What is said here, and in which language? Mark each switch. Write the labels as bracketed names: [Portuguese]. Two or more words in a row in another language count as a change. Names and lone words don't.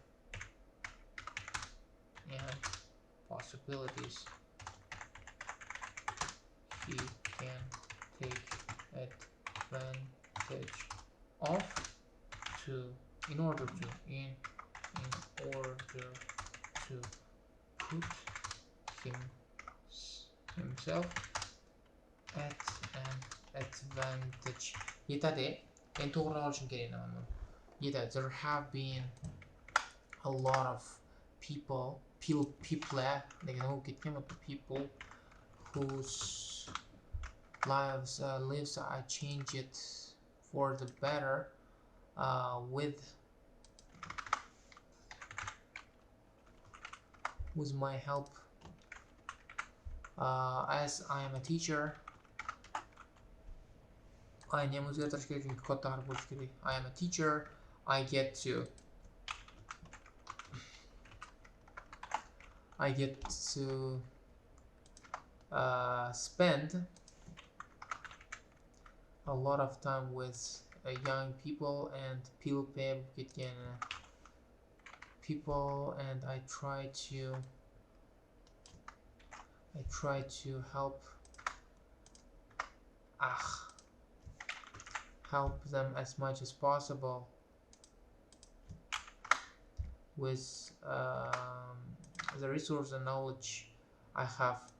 [English] and possibilities he can take advantage of in order to put himself at an advantage. [Uzbek] Yetadi. Endi to'g'ri olishim kerak mana. Yetadi. [English] There have been a lot of people [Uzbek] degan bo'lib ketgan bu [English] people whose lives I change it for the better with my help. As I am a teacher, I am [Uzbek] o'zgartirish kerak chunki katta harf bo'lishi kerak. [English] I am a teacher, I get to spend a lot of time with young people and people, and I try to help them as much as possible with the resource and knowledge I have.